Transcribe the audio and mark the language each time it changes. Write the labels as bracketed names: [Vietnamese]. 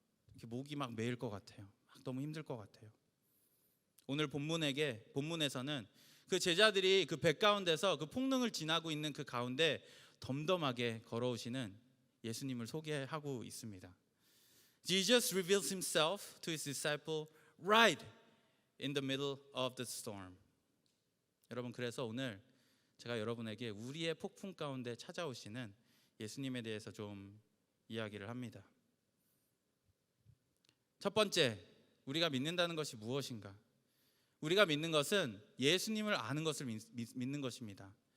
[Korean] 이렇게 목이 막 메일 것 같아요. 막 너무 힘들 것 같아요. 오늘 본문에서는 그 제자들이 그 배 가운데서 그 풍랑을 지나고 있는 그 가운데 덤덤하게 걸어오시는 예수님을 소개하고 있습니다. [English] Jesus reveals himself to his disciple right in the middle of the storm. [Korean] 여러분, 그래서 오늘 제가 여러분에게 우리의 폭풍 가운데 찾아오시는 예수님에 대해서 좀 이야기를 합니다. 첫 번째, 우리가 믿는다는 것이 무엇인가? 우리가 믿는 것은 예수님을 아는 것을 믿는 것입니다.